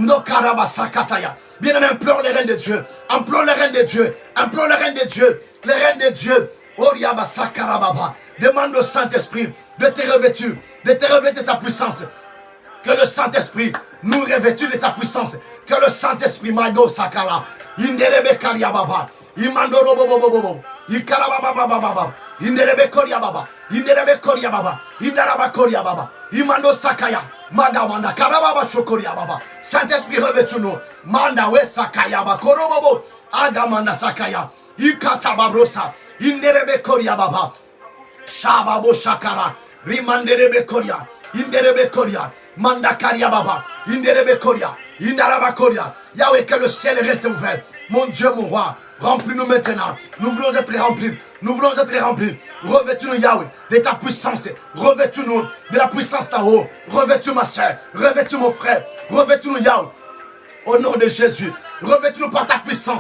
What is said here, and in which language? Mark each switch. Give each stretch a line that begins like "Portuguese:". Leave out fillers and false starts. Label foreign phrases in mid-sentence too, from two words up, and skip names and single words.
French: Bien-aimé, implore le règne de Dieu, implore le règne de Dieu, implore le règne de Dieu, le règne de Dieu. Demande au Saint-Esprit de te revêtir de sa puissance. Que le Saint-Esprit nous revêtisse de sa puissance. Que le Saint-Esprit Mago Sakala, Inderebe Kariababa, Imandoro Bobo, Ikarababa, Inderebe Koriababa, Inderebe Koriababa, Indaraba Koriababa, Imando Sakaya, Manda Karababa Shokoriababa. Saint-Esprit revêtisse-nous. Manda we Sakayaba Korobobo, Agamanda Sakaya, Ikatababrosa, Inderebe Koriababa, Shababo Shakara, Rimanderebe Koria, Inderebe Koria. Manda Karia Baba, Inderebe Koria, Indaraba Koria. Yahweh, que le ciel reste ouvert. Mon Dieu, mon roi, remplis-nous maintenant. Nous voulons être remplis. Nous voulons être remplis. Revêtis-nous, Yahweh, de ta puissance. Revêtis-nous de la puissance d'en haut. Revêtis ma soeur. Revêtis mon frère. Revêtis-nous, Yahweh. Au nom de Jésus, revêtis-nous par ta puissance.